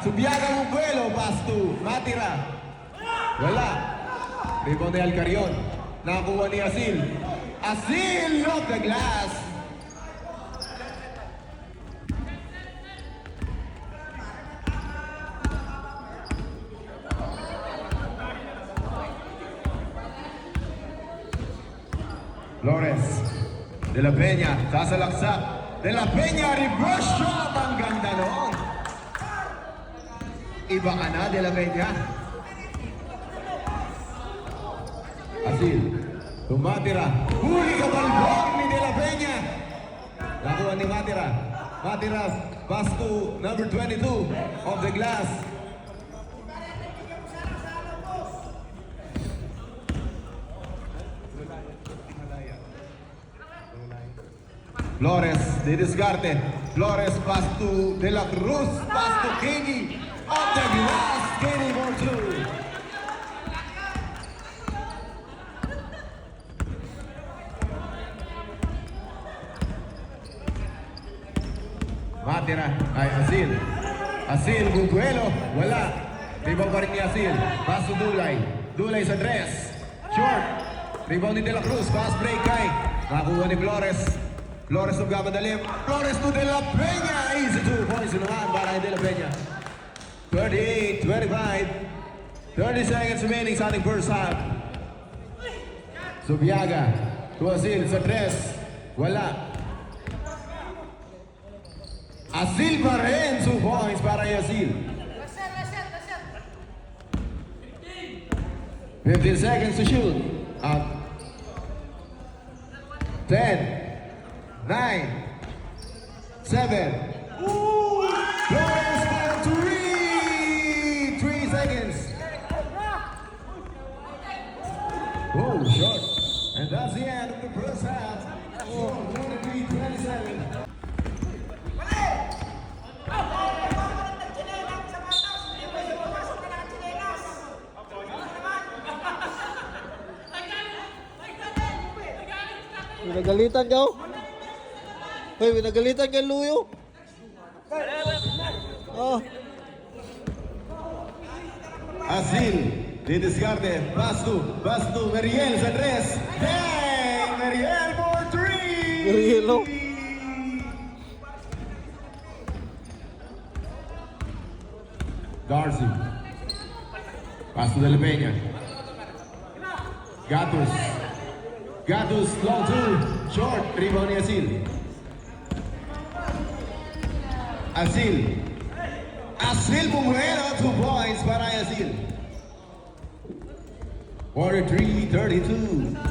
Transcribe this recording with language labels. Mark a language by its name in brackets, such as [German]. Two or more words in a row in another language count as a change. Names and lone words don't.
[Filipino] Subiaga Bubuelo, [English] pass to Matira. Wala. [Filipino] Rebound ni Alcarion. Nakakuha ni Asil. [English] Asil off the glass. Flores. [Filipino] De La Peña, sasalaksak. De La Peña, [English] reverse shot. [Filipino] Ang ganda noon. Iba ka na, De La Peña. Asil. Tumatira. Huli ka balbog ni De La Peña. Nakuha ni Matira. Matira, [English] pass to number 22 of the glass. [Spanish] Flores, de descarte. [English] Flores, pass to De La Cruz. Pass to Kenny. Off the glass. Kenny for two. [Filipino] Matira. Ay, Asil. Asil, Bubuelo. Wala. Rebound pa rin ni Asil. [English] Pass to Dulay. Dulay sa dress. Short. [Filipino] Rebound ni De La Cruz. [English] Pass break [Filipino] kay. Nakuha ni Flores. Flores nagkamadalim. Flores to De La Peña. [English] Easy 2 points [Filipino] naman para kay [English] De La Peña. 38-25. 30 seconds remaining [Filipino] sa ating [English] first half. [Filipino] Subiaga. To Asil sa dress. Wala. Asil pa rin. [English] 2 points [Filipino] para kay [English] Asil. 15 seconds to shoot. Out. 10. 9, 7. Flores for 3. 3 seconds. Oh, short. And that's the end of the first half. Oh, 23-27. [Filipino] Nagalitan ka, oh. Hoy, nagalitan ka, Luyo. Oh. [English] Asil, [Spanish] de descarte, [English] pass to Meriel sa tres. Dang! Meriel for 3! Meriel, oh. Darcy. Pass to De La Peña. Gatos. Gatos, long two. Short, rebound ni Asil. Asil. Asil Bubuelo, 2 points para Asil. 43-32.